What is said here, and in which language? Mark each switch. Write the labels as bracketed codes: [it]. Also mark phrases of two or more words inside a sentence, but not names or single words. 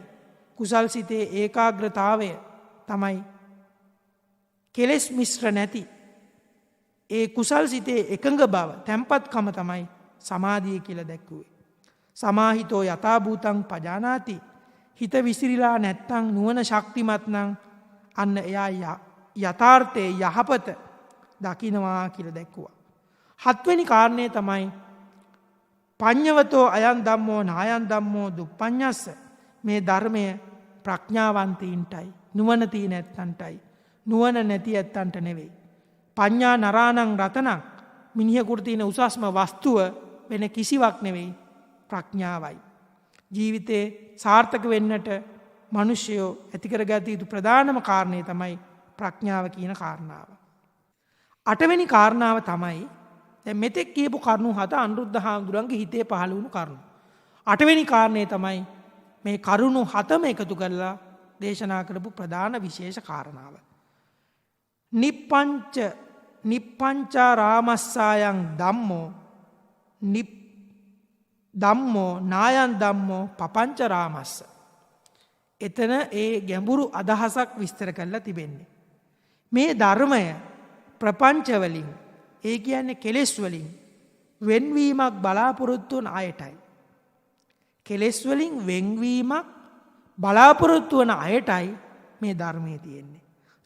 [si] කුසල් සිතේ ඒකාග්‍රතාවය තමයි කෙලෙස් මිශ්‍ර නැති ඒ කුසල් සිතේ එකඟ බව තැම්පත්කම තමයි සමාධිය කියලා දැක්වුවේ. [pi] සමාහිතෝ යථා භූතං පජානාති. [si] හිත විසිරීලා නැත්තම් නුවණ ශක්තිමත් නම් අන්න එයා යථාර්ථයේ යහපත දකින්නවා කියලා දැක්වුවා. හත්වෙනි කාරණය තමයි [pi] පඤ්ඤවතෝ අයං ධම්මෝ නායං ධම්මෝ දුප්පඤ්ඤස්ස. [si] මේ ධර්මය ප්‍රඥාවන්තයින්ටයි නුවණ තියෙන ඇත්තන්ටයි නුවණ නැති ඇත්තන්ට නෙවෙයි. [pi] පඤ්ඤා නරාණං රතනං. [si] මිනිහෙකුට තියෙන උසස්ම වස්තුව වෙන කිසිවක් නෙවෙයි ප්‍රඥාවයි. ජීවිතේ සාර්ථක වෙන්නට මිනිස්සයෝ ඇති කරගත යුතු ප්‍රධානම කාරණේ තමයි ප්‍රඥාව කියන කාරණාව. අටවෙනි කාරණාව තමයි දැන් මෙතෙක් කියපු කරුණු හත අනුරුද්ධ හාමුදුරන්ගේ හිතේ පහළ වුණු කරුණු. අටවෙනි කාරණේ තමයි මේ කරුණු හතම එකතු කරලා දේශනා කරපු ප්‍රධාන විශේෂ කාරණාව. [pi] නිප්පංචා රාමස්සායන් ධම්මෝ ධම්මෝ නායන් ධම්මෝ පපංච රාමස්ස. [si] එතන ඒ ගැඹුරු අදහසක් විස්තර කරලා තිබෙන්නේ. මේ ධර්මය ප්‍රපංච වලින් ඒ කියන්නේ කෙලෙස් වලින් වෙන්වීමක් බලාපොරොත්තු වන අයටයි. කෙලෙස් වලින් වෙන්වීමක් බලාපොරොත්තු වන අයටයි මේ ධර්මයේ තියෙන්නේ.